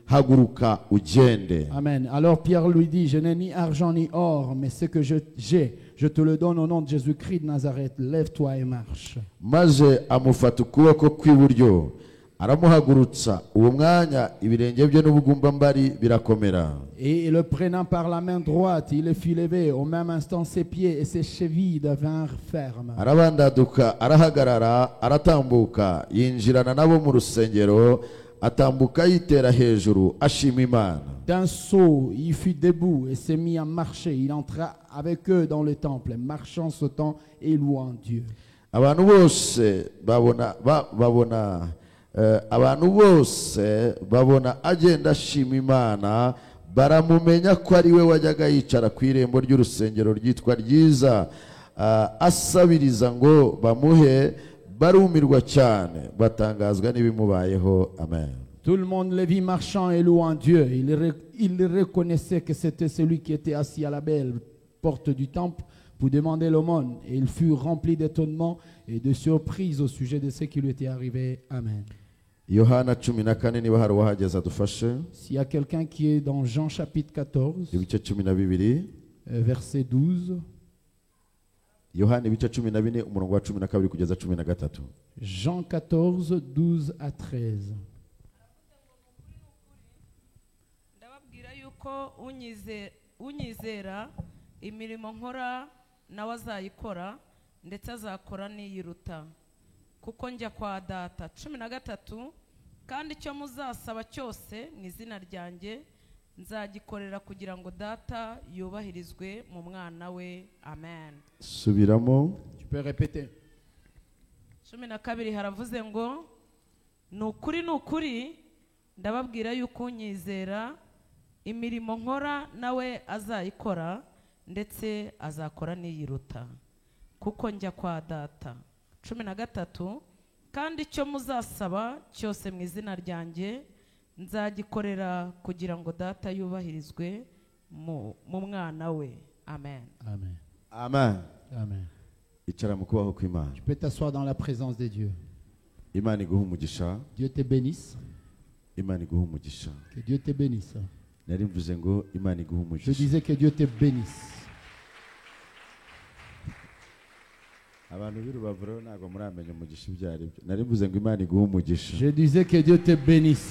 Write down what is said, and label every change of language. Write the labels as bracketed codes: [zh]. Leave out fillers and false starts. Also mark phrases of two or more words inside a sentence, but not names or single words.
[fr] Amen. Alors Pierre lui dit, je n'ai ni argent ni or, mais ce que j'ai, je te le donne au nom de Jésus-Christ de Nazareth. Lève-toi et marche. [rw] Maze amufata ukuboko kw'iburyo aramuhagurutsa uwo mwanya ibirenge bye n'ubugumbambari birakomera. [fr] Et le prenant par la main droite, il le fit lever. Au même instant, ses pieds et ses chevilles devinrent fermes. [rw] Arabandaduka arahagarara aratambuka yinjirana nabo mu rusengero. [fr] D'un saut, il fut debout et s'est mis à marcher. Il entra avec eux dans le temple, marchant, sautant et louant Dieu. [rw] Abantu bose babona agenda ashima Imana baramumenya ko ari we wajyaga yicara ku irembo ry'urusengero ryitwa ryiza asabiriza ngo bamuhe. [fr] Tout le monde le vit marchant et louant Dieu. Il reconnaissait que c'était celui qui était assis à la belle porte du temple pour demander l'aumône. Et il fut rempli d'étonnement et de surprise au sujet de ce qui lui était arrivé. Amen. S'il y a quelqu'un qui est dans Jean chapitre 14, verset 12. [rw] Yohana ibice 14 umurongo wa 12 kugeza 13. [fr] Jean 14 12 à 13. [rw] Ndababwira yuko unyizera imirimo nkora nawe azayikora ndetse azakora niyiruta kuko njya kwa data. 13 kandi icyo muzasaba cyose mu izina ryanjye nzagikorera kugira ngo data yubahirizwe mu mwana we. Amen. Subiramo. [fr] Tu peux répéter. [rw] 12 haravuze ngo nukuri ndababwira yuko unyizera imirimo nkora nawe azayikora ndetse azakora niyiruta kuko njya kwa data. 13 kandi icyo muzasaba cyose mu izina ryanjye nzagikorera kugira ngo data yubahirizwe mu mwana we. Amen. Amen. Amen. Amen. [fr] Tu peux t'asseoir dans la présence de Dieu. Dieu te bénisse. Que Dieu te bénisse. Je disais que Dieu te bénisse. Je disais que Dieu te bénisse.